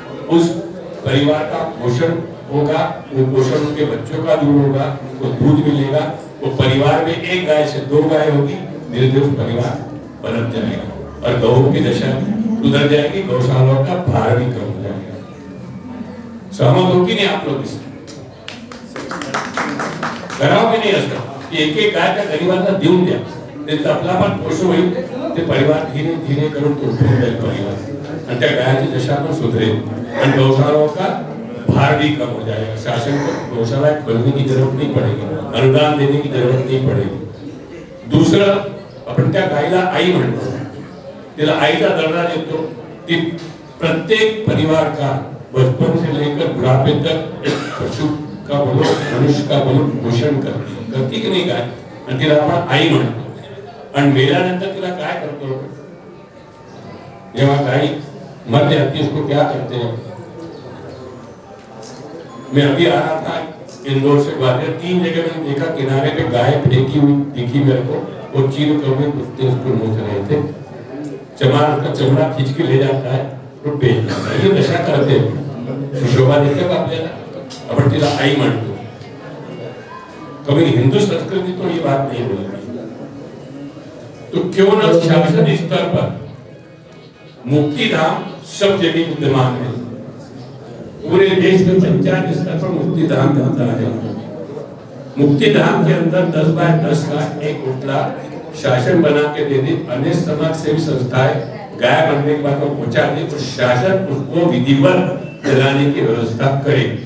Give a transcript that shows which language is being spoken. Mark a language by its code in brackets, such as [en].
[hi] उस परिवार का पोषण होगा, वो पोषण उनके बच्चों का दूर होगा, वो दूध मिलेगा, वो परिवार में एक गाय से 2 गाय होगी, धीरे धीरे परिवार बनत जाएगा और गौ की दशा सुधर जाएगी, गौशालाओं का भार भी कम हो जाएगा। सहमत हो कि नहीं आप लोग इससे? [mr] कराओ की नाही असं की एक एक गाय त्या गरीबांना देऊन द्या, त्यांचं आपला पण पोषण होईल, ते परिवार धीरे धीरे करून तो उठून जाईल परिवार आणि त्या गायाची दशा पण सुधरेल आणि [hi] गौशालाओं का भार भी कम हो जाएगा। शासन को गौशाला खोलने की जरूरत नहीं पड़ेगी, अनुदान देने की जरूरत नहीं पड़ेगी। दूसरा, [mr] आपण त्या गायला आई म्हणतो, तिला आईचा दर्जा देतो, ती प्रत्येक परिवार [hi] का बचपन से लेकर बुढ़ापे तक एक पशु का बोलो मनुष्य का बोलो पोषण करती की नहीं गाय, [mr] आणि तिला आपण आई म्हणतो। आणि मेल्यानंतर तिला काय करतो, जेव्हा [hi] गाय मर जाती है उसको क्या करते हैं? मैं अभी आ रहा था इंदौर से ग्वालियर, 3 जगह मैंने देखा किनारे पे गाय फेंकी हुई दिखी मेरे को, वो चीर कौवे कुत्ते उसको नोच रहे थे, चमार उसका चमड़ा खींच के ले जाता है तो बेच देता है। ये नशा करते हैं, [mr] शोभा देते का आपल्याला, आपण तिला आई म्हणतो। [hi] कभी हिंदू संस्कृति तो ये बात नहीं बोलती, तो क्यों न शासन स्तर पर मुक्तिधाम सब जगह विद्यमान है। पूरे देश में पंचायत स्तर पर मुक्तिधाम बनता है। मुक्तिधाम के अंदर 10 बाय 10 का एक उठला शासन बना के दे दी, अन्य समाज सेवी संस्थाएं गाय बनने के बाद वो पहुंचा दी, तो शासन उसको विधिवत चलाने की व्यवस्था करे।